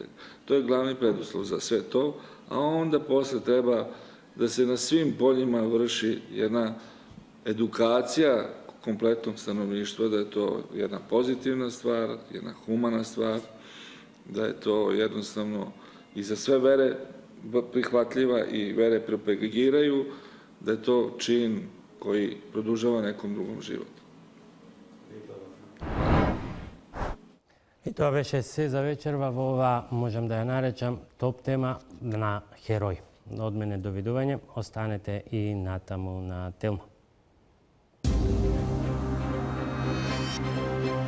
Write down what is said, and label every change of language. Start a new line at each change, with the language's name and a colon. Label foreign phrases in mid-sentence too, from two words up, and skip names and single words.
Serbian: To je glavni preduslov za sve to, a onda posle treba da se na svim poljima vrši jedna edukacija kompletnog stanovništva, da je to jedna pozitivna stvar, jedna humana stvar, da je to jednostavno i za sve vere prihvatljiva i vere propagiraju, da je to čin koji produžava nekom drugom život.
Macedonian: И тоа беше се за вечерва во ова, можам да ја наречам, топ тема на Херој. Од мене довидување, останете и натаму на Телма.